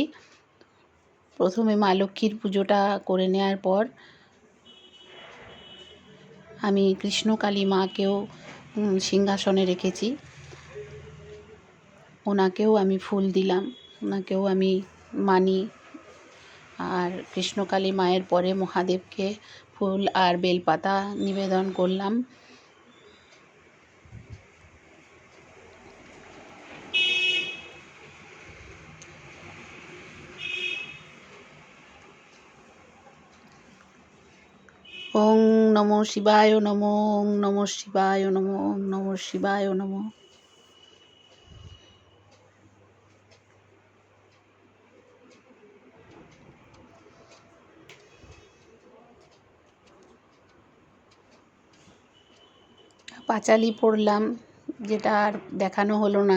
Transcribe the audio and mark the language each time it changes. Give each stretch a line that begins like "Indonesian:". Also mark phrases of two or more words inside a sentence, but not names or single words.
Bangla: প্রথমে মা লক্ষ্মীর পুজোটা করে নেওয়ার পর আমি কৃষ্ণকালী মাকেও সিংহাসনে রেখেছি, ওনাকেও আমি ফুল দিলাম, ওনাকেও আমি মানি। আর কৃষ্ণকালী মায়ের পরে মহাদেবকে ফুল আর বেলপাতা নিবেদন করলাম।
Sanskrit: ওং নমঃ শিবায় নমঃ, ওং নমঃ শিবায় নমঃ, ওং নমঃ শিবায় নমঃ।
Bangla: পাঁচালি পড়লাম, যেটা আর দেখানো হলো না।